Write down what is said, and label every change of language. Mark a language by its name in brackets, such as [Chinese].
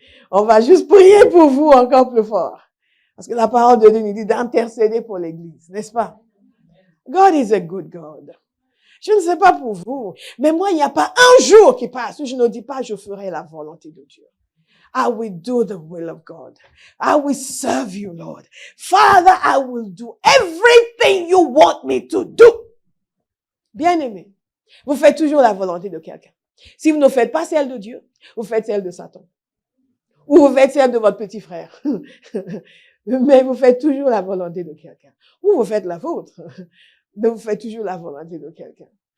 [French] On va juste prier pour vous encore plus fort. Parce que la parole de Dieu nous dit d'intercéder pour l'Église, n'est-ce pas? [English] God is a good God. [French] Je ne sais pas pour vous, mais moi, il n'y a pas un jour qui passe où je ne dis pas je ferai la volonté de Dieu. [English] I will do the will of God. I will serve you, Lord. Father, I will do everything you want me to do. [French] Bien-aimé, vous faites toujours la volonté de quelqu'un. Si vous ne faites pas celle de Dieu, vous faites celle de Satan. Ou vous faites celle de votre petit frère. Mais vous faites toujours la volonté de quelqu'un. Ou vous faites la vôtre. Mais vous faites toujours la volonté de quelqu'un.